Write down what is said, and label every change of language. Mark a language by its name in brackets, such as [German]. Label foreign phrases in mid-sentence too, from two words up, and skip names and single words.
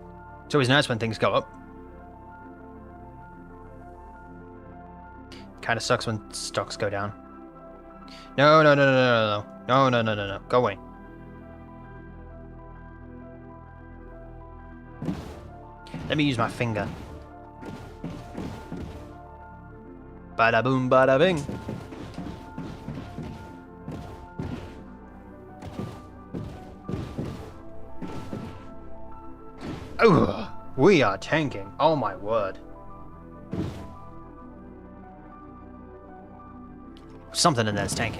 [English] It's always nice when things go up. Kind of sucks when stocks go down. No, no, no, no, no, no, no, no, no, no, go away. Let me use my finger. Bada boom, bada bing. Oh, we are tanking. Oh my word. Something in there's tanking.